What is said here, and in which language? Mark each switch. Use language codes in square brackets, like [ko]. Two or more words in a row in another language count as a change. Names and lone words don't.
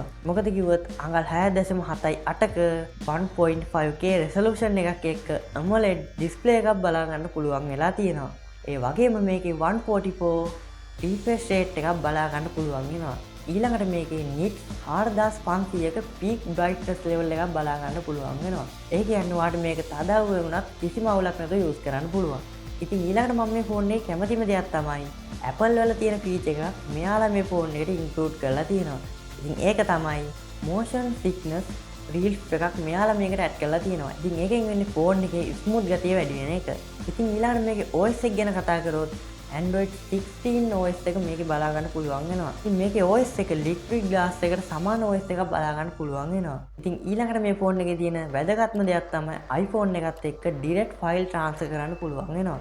[si] මොකද කිව්වොත් අඟල් 6.78ක 1.5K රෙසලූෂන් එකක් එක්ක AMOLED ඩිස්ප්ලේ එකක් බලා ගන්න පුළුවන් වෙලා තියෙනවා. ඒ වගේම මේකේ 144 [en] refresh rate [si] එකක් බලා ගන්න පුළුවන් වෙනවා. ඊළඟට මේකේ nits 4500ක [en] peak brightness level [si] එකක් බලා ගන්න පුළුවන් වෙනවා. ඒ කියන්නේ ඔයාලට මේක තදවුව වුණත් කිසිම අවුලක් නැතුව යූස් කරන්න පුළුවන්. ඉතින් ඊළඟට මම මේ ෆෝන් එකේ කැමතිම දෙයක් තමයි Apple වල තියෙන ෆීචර් එකක් මෙයාලා මේ ෆෝන් එකට ඉන්ක්ලූඩ් කරලා තියෙනවා. ඉතින් ඒක තමයි [en] motion sickness relief [si] එකක් මෙයාලා මේකට ඇඩ් කරලා තියෙනවා. ඉතින් ඒකෙන් වෙන්නේ ෆෝන් එකේ ස්මූත් ගතිය වැඩි වෙන එක. ඉතින් ඊළඟට මේකේ OS එක ගැන කතා කරොත් Android 16 OS එක මේකේ බලා ගන්න පුළුවන් වෙනවා. ඉතින් මේකේ OS එක [en] liquid glass [si] එකට සමාන OS එකක් බලා ගන්න පුළුවන් වෙනවා. ඉතින් ඊළඟට මේ ෆෝන් එකේ තියෙන වැදගත්ම දෙයක් තමයි iPhone එකත් එක්ක [en] direct file transfer [si] කරන්න පුළුවන් වෙනවා.